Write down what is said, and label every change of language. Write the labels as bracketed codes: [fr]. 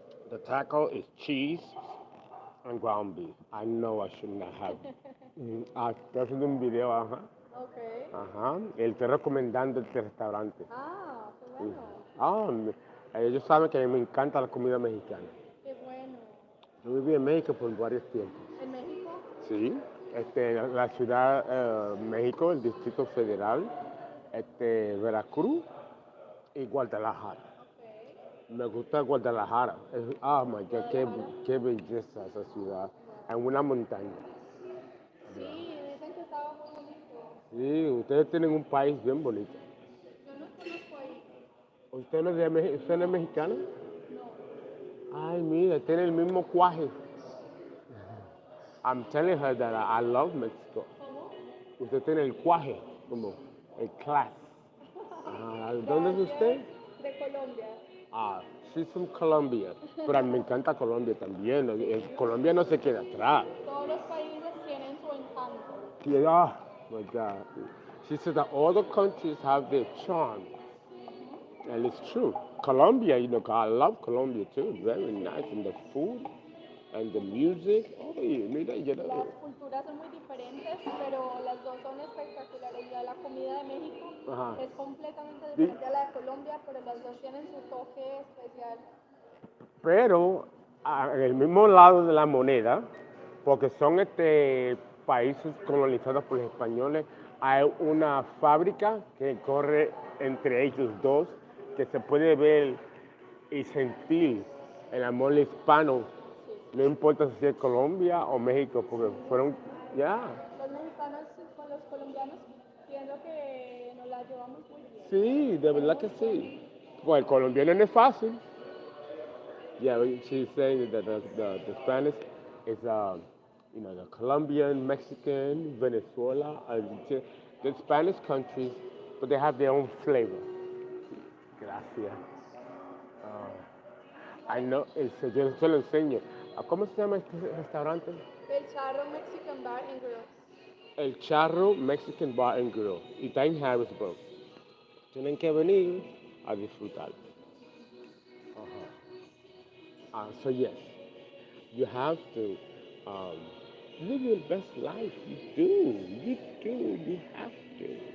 [en] The taco is cheese and ground beef. I know I should not have. [es] Estoy haciendo un video, ajá. Okay. Ajá. Él está recomendando este restaurante. Ah, qué bueno. Ellos saben que a mí me encanta la comida mexicana. Qué bueno. Yo viví en México por varios tiempos. ¿En México? Sí. La ciudad México, el Distrito Federal, Veracruz y Guadalajara. Okay. Me gusta Guadalajara. [en] My God, [es] qué belleza esa ciudad. En una montaña. Sí, dicen que estaba muy bonito. Sí, ustedes tienen un país bien bonito. Yo no conozco ahí. ¿Usted no es mexicano? No. Ay, mira, tiene el mismo cuaje. [en] I'm telling her that I love Mexico. [es] ¿Cómo? Usted tiene el cuaje, como el class. ¿Dónde es usted? De Colombia. [en] She's from Colombia, [es] pero a mí me encanta Colombia también. Colombia no se queda atrás. Todos los países tienen su encanto. [en] Yeah, oh my God. She said that all the countries have their charm, and it's true. Colombia, I love Colombia too. Very nice, and the food and the music. [es] Oh, mira, Las culturas son muy diferentes, pero las dos son espectaculares. Ya la comida de México Ajá. es completamente diferente a la de Colombia, pero las dos tienen su toque especial. Pero en el mismo lado de la moneda, porque son países colonizados por los españoles, hay una fábrica que corre entre ellos dos, que se puede ver y sentir el amor hispano, no importa si es Colombia o México, porque fueron, ya. Los mexicanos con los colombianos pienso que nos la llevamos muy bien. Sí, de verdad que sí. Pues el colombiano no es fácil. [en] Yeah, she's saying that the Spanish is, the Colombian, Mexican, Venezuela, Argentina, the Spanish countries, but they have their own flavor. [es] Gracias. [en] I know, [es] yo se lo enseño. ¿Cómo se llama este restaurante? El Charro Mexican Bar and Grill. El Charro Mexican Bar and Grill. Y está en Harrisburg. Tienen que venir a disfrutar. [en] So yes, you have to live your best life. You have to.